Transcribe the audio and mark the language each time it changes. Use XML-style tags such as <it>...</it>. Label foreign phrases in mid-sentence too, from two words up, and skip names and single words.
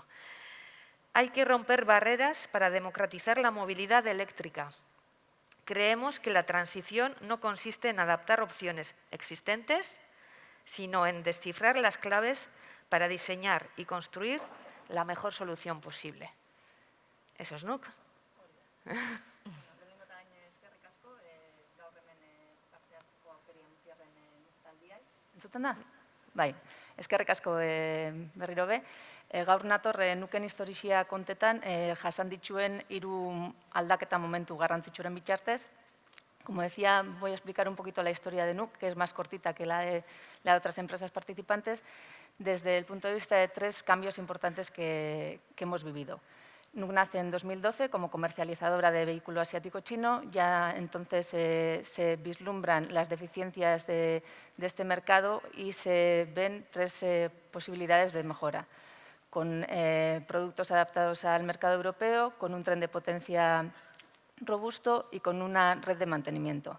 <es>Hay que romper barreras para democratizar la movilidad eléctrica. Creemos que la transición no consiste en adaptar opciones existentes, sino en descifrar las claves para diseñar y construir la mejor solución posible. Eso es Nuuk.</es> <eu>Entzuten da? Bai, eskerrik asko berriro be. Gaur nator Nuuken historia kontetan jasan dituen 3 aldaketa momentu garrantzitsuren bitartez.</eu> <es>Como decía, voy a explicar un poquito la historia de Nuuk, que es más cortita que la de otras empresas participantes. desde el punto de vista de 3 cambios importantes que hemos vivido. NUC nace en 2012 como comercializadora de vehículo asiático chino. Ya entonces se vislumbran las deficiencias de este mercado y se ven 3 posibilidades de mejora, con productos adaptados al mercado europeo, con un tren de potencia robusto y con una red de mantenimiento.</es>